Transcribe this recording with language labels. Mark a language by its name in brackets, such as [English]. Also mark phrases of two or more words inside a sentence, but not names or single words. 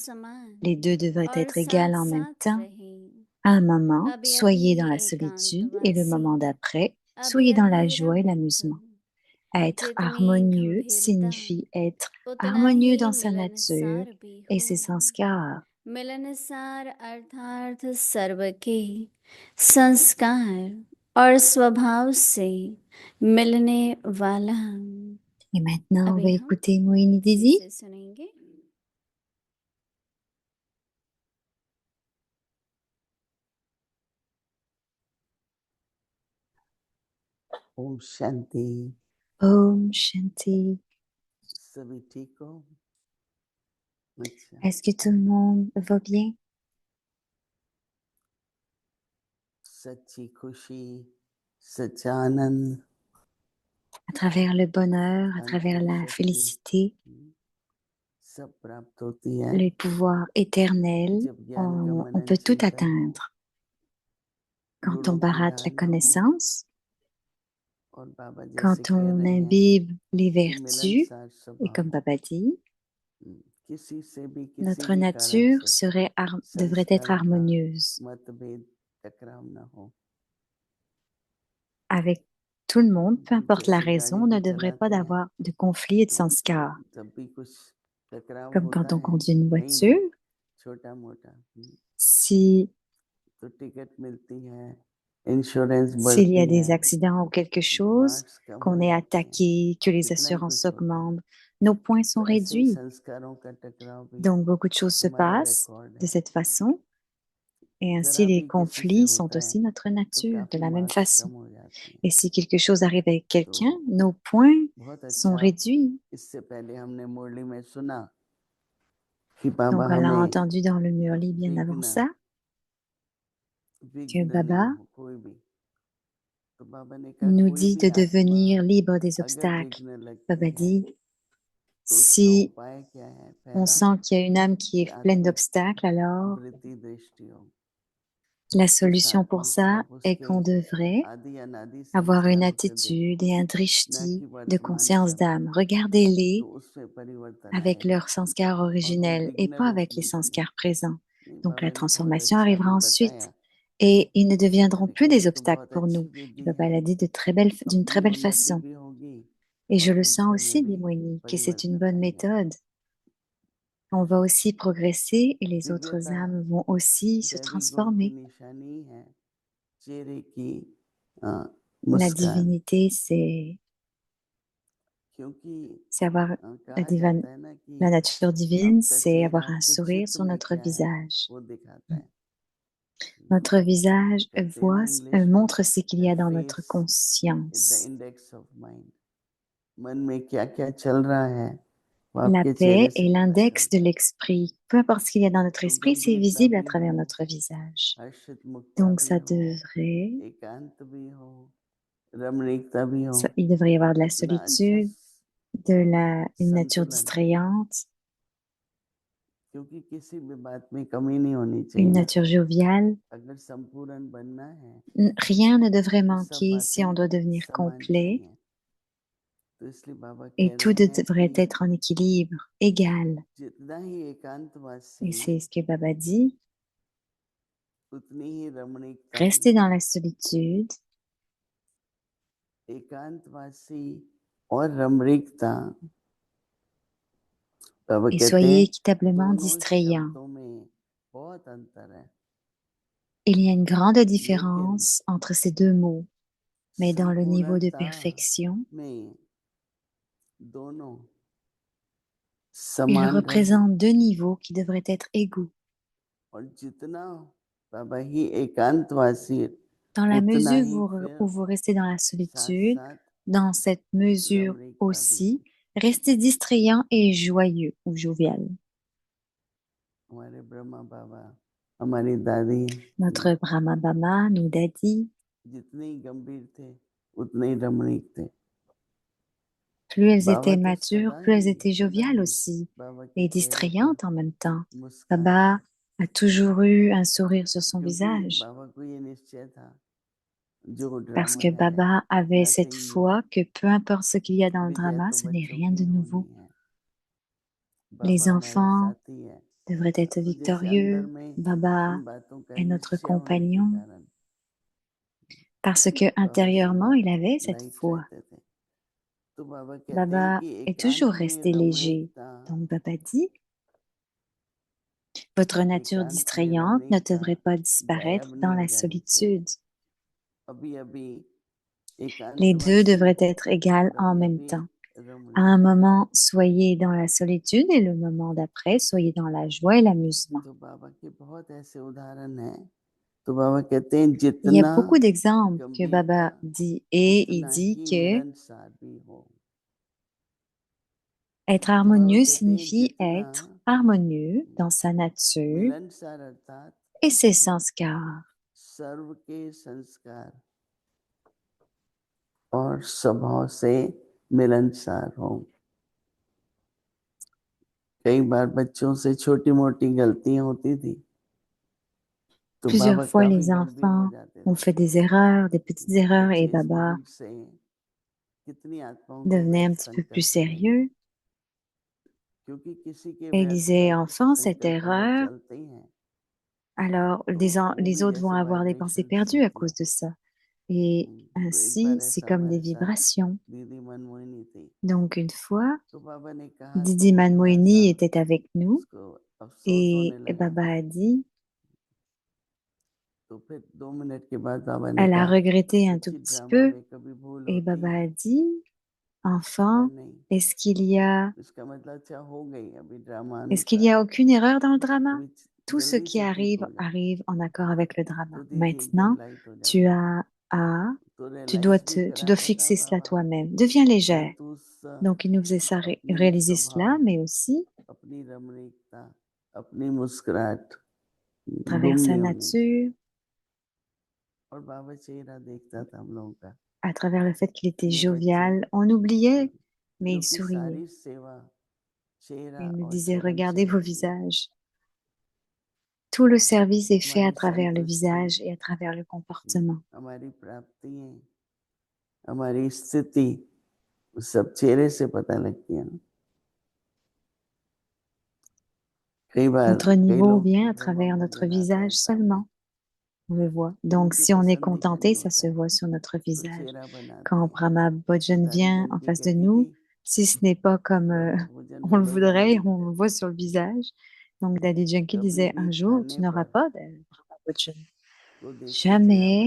[French] Les deux devraient être égales en même temps. À un moment, soyez dans la solitude et le moment d'après, soyez dans la joie et l'amusement. Être harmonieux signifie être harmonieux dans sa nature et ses sanskars. [Hindi] मिलनसार अर्थार्थ सर्व के संस्कार और स्वभाव से मिलने वाला. [French] Et maintenant, on va écouter Mohini Didi. [Hindi] ओम शांति. ओम शांति. सभी ठीक हो? अच्छा. [French] Est-ce que tout le monde va bien? [Hindi] सच्ची खुशी, सच्चा आनंद, [French] À travers le bonheur, à travers la félicité, [Hindi] सब प्राप्त होती है [French] le pouvoir éternel, [Hindi] जब ज्ञान का [French] on [Hindi] मनन [French] peut tout [Hindi] चिंतन [French] atteindre. Quand on [Hindi] गुणों की [French] baratte la [Hindi] धारणा हो [French] connaissance, [Hindi] और बाबा जैसे [French] quand [Hindi] कह [French] on [Hindi] रहे हैं [French] imbibe les [Hindi] कि [French] vertus, [Hindi] मिलनसार [French] et comme [Hindi] स्वभाव [French] Baba dit, [Hindi] किसी से भी किसी [French] notre [Hindi] भी कारण [French] nature [Hindi] से [French] devrait être [Hindi] संस्कारों का [French] harmonieuse. [Hindi] मतभेद टकराव न हो. [French] Avec tout le monde, peu importe la [Hindi] जैसे गाड़ी [French] raison, on ne [Hindi] भी [French] devrait pas [Hindi] चलाते हैं [French] d'avoir de conflit et de [Hindi] तो [French] sanskar. [Hindi] जब भी कुछ टकराव [French] Comme [Hindi] होता [French] quand on [Hindi] है [French] conduit une [Hindi] कहीं [French] voiture, [Hindi] भी छोटा मोटा [French] si [Hindi] तो टिकट मिलती है, इंश्योरेंस [French] s'il y [Hindi] बढ़ती [French] a [Hindi] है, [French] des accidents ou quelque chose, [Hindi] मार्क्स कम [French] qu'on [Hindi] हो [French] est [Hindi] जाते हैं, [French] attaqué, que les [Hindi] कितना ही [French] assurances [Hindi] कुछ होता है. [French] augmentent, nos points sont [Hindi] तो ऐसे ही [French] réduits. [Hindi] संस्कारों का टकराव भी [French] Donc, beaucoup de choses se [Hindi] हमारा [French] passent [Hindi] रिकॉर्ड [French] de [Hindi] है. [French] cette façon. Et ainsi, [Hindi] जरा [French] les [Hindi] भी किसी से [French] conflits sont [Hindi] होता है [French] aussi notre [Hindi] तो [French] nature, de [Hindi] काफी [French] la même [Hindi] मार्क्स [French] façon. [Hindi] कम हो जाते हैं. [French] Et si quelque chose arrive avec quelqu'un, [Hindi] तो [French] nos points [Hindi] बहुत [French] sont [Hindi] अच्छा. [French] réduits. [Hindi] इससे पहले हमने मुरली में सुना कि बाबा [French] Donc, on l'a [Hindi] हमें [French] entendu dans le Murli bien avant [Hindi] विघ्न [French] ça, que [Hindi] विघ्न नहीं [French] Baba [Hindi] हो कोई भी. तो बाबा ने कहा [French] nous [Hindi] कोई [French] dit [Hindi] भी [French] de [Hindi] आत्मा [French] devenir libre des [Hindi] अगर [French] obstacles. [Hindi] विघ्न लगती [French] Baba [Hindi] है [French] dit, [Hindi] तो उसका [French] si [Hindi] उपाय क्या है? [French] on [Hindi] पहला [French] sent qu'il y a une âme qui [Hindi] कि [French] est pleine [Hindi] आत्मिक [French] d'obstacles, alors [Hindi] वृत्ति दृष्टि हो. [French] la [Hindi] उस [French] solution pour [Hindi] आत्मा को [French] ça [Hindi] आप [French] est [Hindi] उसके [French] qu'on devrait [Hindi] आदि अनादि [French] avoir une [Hindi] संस्कारों से [French] attitude [Hindi] देखो, [French] et un [Hindi] न [French] drishti [Hindi] कि [French] de [Hindi] वर्तमान [French] conscience [Hindi] समय. [French] d'âme. [Hindi] तो [French] Regardez-les [Hindi] उसमें परिवर्तन [French] avec [Hindi] आएगा [French] leur sanskar [Hindi] और वो [French] originel et [Hindi] विघ्न [French] pas [Hindi] रूप [French] avec les [Hindi] निकलेगा. [French] sanskars présents. [Hindi] नहीं, [French] Donc la [Hindi] बाबा ने बहुत [French] transformation [Hindi] अच्छा [French] arrivera [Hindi] अभी [French] ensuite. [Hindi] बताया [French] et ils ne deviendront [Hindi] मैंने [French] plus [Hindi] कहा [French] des [Hindi] ये तो [French] obstacles [Hindi] बहुत [French] pour [Hindi] अच्छी [French] nous. Et [Hindi] बुद्धि [French] Baba [Hindi] है, [French] l'a dit d'une très [Hindi] अपनी [French] belle [Hindi] उन्नति [French] façon. [Hindi] भी होगी [French] Et je [Hindi] और [French] le sens [Hindi] दूसरे में [French] aussi, [Hindi] भी [French] dit Moini, que c'est une [Hindi] परिवर्तन [French] bonne [Hindi] आएगा। [French] méthode. On va aussi progresser et les autres [Hindi] दिव्यता [French] âmes vont aussi se [Hindi] दैवी गुण की [French] transformer. [Hindi] निशानी है, चेहरे की [French] La [Hindi] मुस्कान, [French] divinité, [Hindi] क्योंकि [French] c'est avoir la [Hindi] कहा [French] divine, [Hindi] जाता है ना कि [French] la nature divine, [Hindi] आपका [French] c'est [Hindi] चेहरा [French] avoir un [Hindi] आपके [French] sourire [Hindi] चित्त [French] sur [Hindi] में [French] notre [Hindi] क्या है [French] visage. [Hindi] वो दिखाता है। [French] Notre visage [Hindi] कहते हैं ना इंग्लिश में, [French] montre ce qu'il y [English] द [French] a dans notre [English] face is the [French] conscience. [English] index of mind. [Hindi] मन में क्या क्या चल रहा है वो [French] La [Hindi] आपके चेहरे [French] paix [Hindi] से [French] est [Hindi] पता [French] l'index de [Hindi] चलता है। [French] l'esprit. Peu importe ce qu'il y a dans notre [Hindi] तो [French] esprit, c'est [Hindi] गंभीरता [French] visible à [Hindi] भी हो, [French] travers notre visage. [Hindi] हर्षित मुक्ता [French] Donc [Hindi] भी [French] ça [Hindi] हो, [French] devrait, [Hindi] एकांत भी हो, रमणीकता भी हो, [French] il devrait y avoir de la [Hindi] इतना अच्छा [French] solitude, une nature [Hindi] संतुलन, [French] distrayante, [Hindi] क्योंकि किसी भी बात में कमी नहीं होनी [French] une [Hindi] चाहिए ना। [French] nature joviale. [Hindi] अगर संपूर्ण बनना है [French] Rien ne devrait [Hindi] तो सब [French] manquer si on [Hindi] बातें [French] doit devenir [Hindi] समान [French] complet [Hindi] चाहिए। तो इसलिए बाबा [French] et [Hindi] कह [French] tout [Hindi] रहे हैं [French] devrait [Hindi] कि [French] être en équilibre, égal. [Hindi] जितना ही [French] Et [Hindi] एकांतवासी [French] c'est ce que Baba dit. [Hindi] उतनी ही रमणीकता [French] Restez [Hindi] भी। [French] dans la solitude [Hindi] एकांतवासी और रमणीकता, बाबा [French] et [Hindi] कहते [French] soyez [Hindi] हैं [French] équitablement [Hindi] दोनों [French] distrayants. [Hindi] शब्दों में बहुत अंतर है, [French] Il y a une grande [Hindi] लेकिन [French] différence entre ces deux mots, mais dans le niveau de [Hindi] संपूर्णता [French] perfection, [Hindi] में दोनों [French] ils [Hindi] समान रहे। [French] représentent deux niveaux qui devraient être égaux. [Hindi] और जितना बाबा ही एकांतवासी [French] Dans la [Hindi] उतना [French] mesure [Hindi] ही [French] où [Hindi] फिर [French] vous restez dans la [Hindi] साथ [French] solitude, [Hindi] साथ [French] dans cette mesure [Hindi] रमणीकता भी। [French] aussi, restez distrayant et joyeux ou jovial. [Hindi] हमारे ब्रह्मा बाबा, हमारी दादी [French] Notre Brahma Bama nous a dit, [Hindi] जितने गंभीर थे उतने ही रमणीक थे। [French] plus elles [Hindi] बाबा [French] étaient [Hindi] तो [French] matures, [Hindi] सदा [French] plus elles [Hindi] ही [French] étaient [Hindi] सदा [French] joviales [Hindi] ही [French] aussi [Hindi] बाबा के [French] et [Hindi] चेहरे पर [French] distrayantes en même temps. [Hindi] मुस्कान [French] Baba [Hindi] थी, [French] a toujours eu un sourire sur son [Hindi] क्योंकि [French] visage [Hindi] बाबा को ये निश्चय था जो [French] parce [Hindi] ड्रामा [French] que [Hindi] है [French] Baba avait cette [English] nothing new, [French] foi que peu importe ce qu'il y a dans le [Hindi] विजय [French] drama, [Hindi] तो [French] ce n'est [Hindi] बच्चों [French] rien [Hindi] की [French] de [Hindi] होनी [French] nouveau. [Hindi] है। [French] Les [Hindi] बाबा हमारे [French] enfants [Hindi] साथी है, [French] devraient être [Hindi] तो जैसे अंदर [French] victorieux. [Hindi] में [French] Baba [Hindi] इन बातों का [French] est notre [Hindi] निश्चय होने के [French] compagnon [Hindi] कारण [French] parce que [Hindi] बाबा [French] intérieurement, [Hindi] सदा [French] il avait cette [Hindi] लाइट [French] foi. [Hindi] रहते थे। तो बाबा कहते हैं [French] Baba [Hindi] कि [French] est toujours [Hindi] एकांत में [French] resté léger. [Hindi] रमणीकता, [French] Donc Baba dit, votre nature [Hindi] एकांत में [French] distrayante ne [Hindi] रमणीकता [French] devrait pas disparaître [Hindi] गायब [French] dans [Hindi] नहीं हो [French] la [Hindi] जानी चाहिए। [French] solitude. [Hindi] अभी अभी [French] Les deux [Hindi] एकांतवासी [French] devraient être égales [Hindi] और [French] en [Hindi] अभी [French] même [Hindi] अभी [French] temps. À [Hindi] रमणीक। [French] un moment, soyez dans la solitude et le moment d'après, soyez dans la joie et l'amusement. [Hindi] तो बाबा के बहुत ऐसे उदाहरण हैं। तो बाबा कहते हैं [French] Il y a [Hindi] जितना [French] beaucoup d'exemples que [Hindi] गंभीरता [French] Baba dit et il [Hindi] उतना [French] dit [Hindi] ही [French] que [Hindi] मिलनसार भी हो। [French] être [Hindi] तो बाबा [French] harmonieux [Hindi] कहते हैं [French] signifie [Hindi] जितना [French] être harmonieux dans sa nature [Hindi] मिलनसार अर्थात [French] et ses संस्कार. [Hindi] सर्व के संस्कार और स्वभाव से मिलनसार हो। कई बार बच्चों से छोटी मोटी गलतियां होती थी तो [French] Plusieurs [Hindi] बाबा [French] fois, [Hindi] काफी [French] les [Hindi] गंभीर हो [French] enfants [Hindi] जाते [French] ont [Hindi] थे। [French] fait des erreurs, des petites erreurs, et [Hindi] बच्चे इस [French] Baba [Hindi] भूल से कितनी आत्माओं को [French] devenait [Hindi] वे [French] un petit peu plus [Hindi] संकल्प देंगे, [French] sérieux [Hindi] क्योंकि किसी के [French] et il [Hindi] व्यर्थ [French] disait, [Hindi] का [French] enfant, cette [Hindi] संकल्प अगर [French] erreur, [Hindi] चलते हैं [French] alors [Hindi] तो वो [French] les [Hindi] भी [French] autres vont [Hindi] जैसे [French] avoir des pensées [Hindi] वाइब्रेशंस [French] perdues à [Hindi] होती [French] cause [Hindi] हैं। [French] de ça. Et [Hindi] तो एक बार [French] ainsi, c'est [Hindi] ऐसा [French] comme des [Hindi] हमारे साथ [French] vibrations. [Hindi] दीदी मनमोहिनी थी, [French] Donc, une fois, [Hindi] तो बाबा ने कहा तो [French] Didi [Hindi] वो थोड़ा सा [French] Manmoini était avec nous [Hindi] उसको अफसोस [French] et [Hindi] होने लगा। [French] Baba a dit, [Hindi] तो फिर 2 मिनट के बाद बाबा ने [French] elle a [Hindi] कहा [French] regretté un tout [Hindi] बच्ची [French] petit [Hindi] ड्रामा [French] peu [Hindi] में कभी भूल [French] et [Hindi] होती [French] Baba [Hindi] है। [French] a dit, [Hindi] कहा [French] enfant, [Hindi] नहीं, [French] est-ce qu'il y a, [Hindi] इसका मतलब अच्छा हो गई अभी ड्रामा [French] est-ce qu'il y [Hindi] अनुसार, [French] a aucune erreur dans le drama? [Hindi] अभी [French] Tout ce [Hindi] जल्दी [French] qui [Hindi] से ठीक [French] arrive [Hindi] हो जा। [French] arrive en accord avec le drama. [Hindi] तो दीदी एकदम [French] Maintenant, [Hindi] लाइट हो [French] tu [Hindi] जाती है, [French] as à, [Hindi] तो रियलाइज भी [French] tu dois [Hindi] कराता था [French] fixer cela [Hindi] बाबा, [French] toi-même. Deviens légère. [Hindi] परंतु उस [French] Donc, il nous faisait ça [Hindi] अपनी [French] réaliser cela, [Hindi] स्वभाव, [French] mais aussi, [Hindi] अपनी रमणीकता, अपनी मुस्कुराहट [French] à travers [Hindi] गुम [French] sa [Hindi] नहीं होनी चाहिए। [French] nature, [Hindi] और बाबा चेहरा देखता था हम लोगों का, [French] à travers le fait qu'il était [Hindi] ये बच्चे [French] jovial, on oubliait, mais il [Hindi] क्योंकि [French] souriait. [Hindi] सारी सेवा [French] Et [Hindi] चेहरा [French] il nous [Hindi] और [French] disait, [Hindi] चरण से [French] regardez vos [Hindi] होती है। [French] visages. Tout le service est fait à [Hindi] हमारी [French] travers le [Hindi] संतुष्टि, [French] visage et à travers le comportement. [Hindi] हमारी प्राप्तियां, हमारी स्थिति सब चेहरे से पता लगती है ना। कई बार [French] Notre [Hindi] कई [French] niveau [Hindi] लोग [French] vient à [Hindi] ब्रह्मा [French] travers notre [Hindi] भोलेनाथ [French] visage [Hindi] ऐसा आता है, [French] seulement. On le voit. Donc, [Hindi] उनकी [French] si on est [Hindi] पसंद का [French] contenté, [Hindi] नहीं [French] ça [Hindi] होता [French] se [Hindi] है, [French] voit sur notre [Hindi] वो [French] visage. [Hindi] चेहरा बनाते [French] Quand [Hindi] हैं। [French] Brahma Bhojan [Hindi] दादी [French] vient en [Hindi] जानकी [French] face de [Hindi] कहती थी [French] nous, si ce n'est pas comme [Hindi] जब तक भोजन [French] on le [Hindi] बदलना [French] voudrait, [Hindi] नहीं [French] on le [Hindi] करते, [French] voit sur le visage. Donc, Daddy Janki [Hindi] कभी [French] disait, [Hindi] भी [French] un jour, tu [Hindi] खाने [French] n'auras [Hindi] पर [French] pas de Brahma Bhojan. [Hindi] तो देख के चेहरा मत